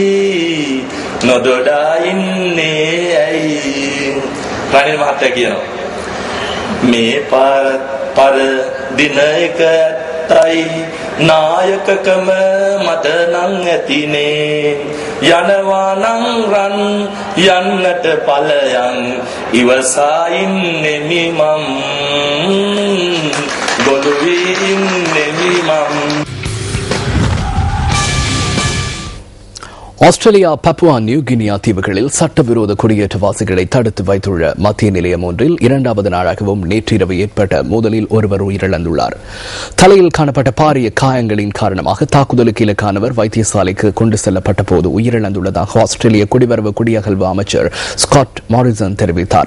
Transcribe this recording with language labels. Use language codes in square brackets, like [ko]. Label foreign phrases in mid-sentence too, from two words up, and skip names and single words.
[si] නොදොඩා ඉන්නේ ඇයි රනිල් මහත්තයා කියනවා මේ පර දින එක ඇත්තයි නායකකම මට නම් ඇතිනේ යනවා නම් රන් යන්නට ඵලයන් ඉවසා ඉන්නේ මම ගොළුවී ඉන්නේ මම. [ta] ஆஸ்திரேலியா பப்புவா நியூ கினியா தீவுகளில் சட்டவிரோத குடியேற்றவாசிகளை தடுத்து வைத்துள்ள மத்திய நிலையம் ஒன்றில் 2வது நாளாகவும் நேற்றிரவு ஏற்பட்ட மோதலில் ஒருவர் உயிரிழந்துள்ளார். தலையில் காணப்பட்ட பாரிய காயங்களின் காரணமாக தாக்குதலுக்கு இலக்கானவர் வைத்தியசாலைக்கு கொண்டு செல்லப்பட்ட போது உயிரிழந்துள்ளதாக ஆஸ்திரேலிய குடிவரவு குடியகல்வு அமைச்சர் ஸ்காட் மாரிசன் தெரிவித்தார்.